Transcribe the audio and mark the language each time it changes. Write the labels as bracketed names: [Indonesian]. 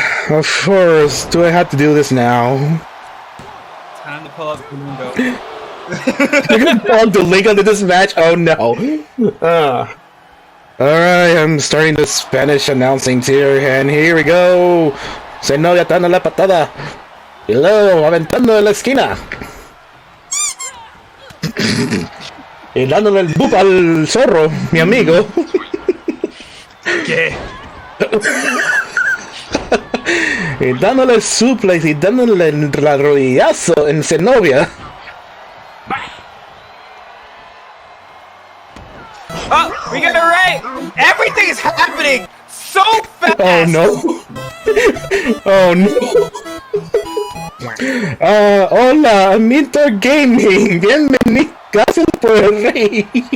[English] Of course. Do I have to do this now? Time to pull up the window. You're gonna pull up the link into this match? Oh no. Alright, I'm starting the Spanish announcing here, and here we go. [Spanish] Zenobya dando la patada. Y luego aventando en la esquina. Y dándole el boop al zorro, mi amigo. ¿Qué? Y dándole el suplex y dándole el rodillazo en Zenobya. [English] Oh, we got it right! Everything is happening so fast! Oh no! Oh no! [Spanish] Hola, Minter Gaming, bienvenido, gracias por el rey.